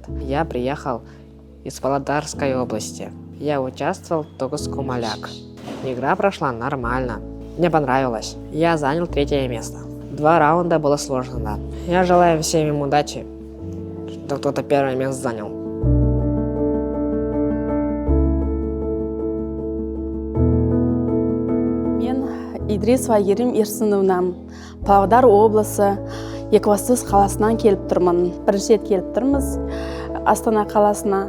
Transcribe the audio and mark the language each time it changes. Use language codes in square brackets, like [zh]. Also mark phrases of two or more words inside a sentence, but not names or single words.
[ru] Я приехал из Павлодарской области. Я участвовал в Тогус-Кумаляк. Игра прошла нормально, мне понравилось. Я занял 3-е место. 2 раунда было сложно, да. Я желаю всем им удачи, что кто-то 1-е место занял. [kk] Идрисова Айгерім Ерсіновна, Павлодар облысы, Екібастұз қаласынан келіп тұрмын. Бірінші рет келіп тұрмыз Астана қаласына.